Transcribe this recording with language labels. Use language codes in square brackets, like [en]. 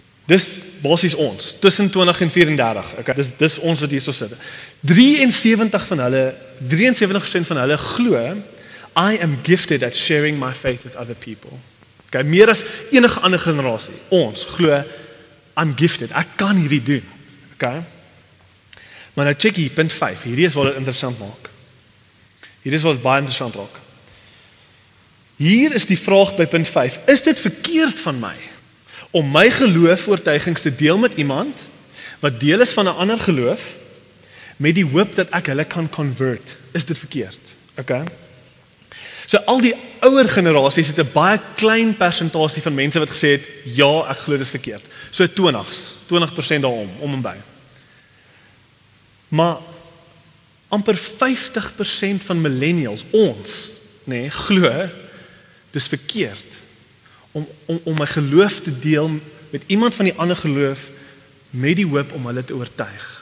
[af] Dis basies ons, tussen 20 en 34. Okay, dis ons wat hier so sit. [en] 73% [af] van hulle glo [en] I am gifted at sharing my faith with other people. [af] Okay, meer as enige ander generasie. Ons glo [en] I'm gifted. [af] Ek kan hierdie doen. Okay? Maar nou check hier, punt 5. Hierdie is wat dit interessant maak. Hierdie is wat dit baie interessant raak. Hier is die vraag by punt 5. Is dit verkeerd van my om my geloofoortuigings te deel met iemand wat deel is van 'n ander geloof met die hoop dat ek hulle kan convert? Is dit verkeerd? Okay? So al die ouer generasies het 'n baie klein persentasie van mense wat gesê het, ja, ek glo dit is verkeerd. So 20% daarom, om en by. Maar amper 50% van millennials, ons, nee, glo dis verkeerd om my geloof te deel met iemand van die ander geloof met die hoop om hulle te oortuig.